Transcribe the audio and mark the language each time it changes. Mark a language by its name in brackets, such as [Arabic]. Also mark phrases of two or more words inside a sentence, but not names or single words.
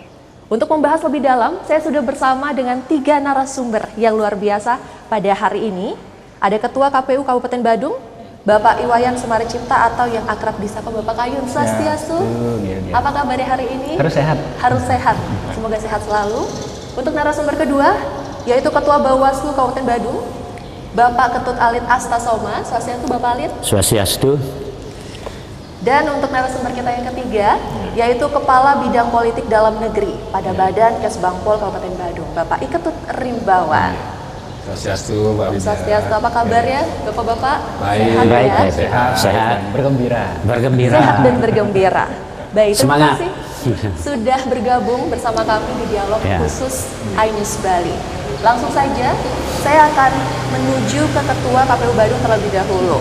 [Indonesian] Untuk membahas lebih dalam, saya sudah bersama dengan 3 narasumber yang luar biasa pada hari ini. Ada Ketua KPU Kabupaten Badung, Bapak Iwayan Semari Cipta atau yang akrab disapa Bapak Kayun. Swastiastu. Apa kabarnya hari ini? Harus sehat. Harus sehat. Semoga sehat selalu. Untuk narasumber kedua, yaitu Ketua Bawaslu Kabupaten Badung, Bapak Ketut Alit Astasoma. Swastiastu Bapak Alit. Swastiastu. Dan untuk narasumber kita yang ketiga, yaitu Kepala Bidang Politik Dalam Negeri pada Badan Kesbangpol Kabupaten Badung, Bapak Iketut Rimbawan. Swastiastu, Pak Widya. Swastiastu, apa kabarnya Bapak-Bapak? Baik, Baik, ya? sehat, bergembira. Sehat dan bergembira. Baik, terima Semangat. kasih sudah bergabung bersama kami di dialog Ya. khusus iNews Bali. Langsung saja, saya akan menuju ke Ketua KPU Badung terlebih dahulu.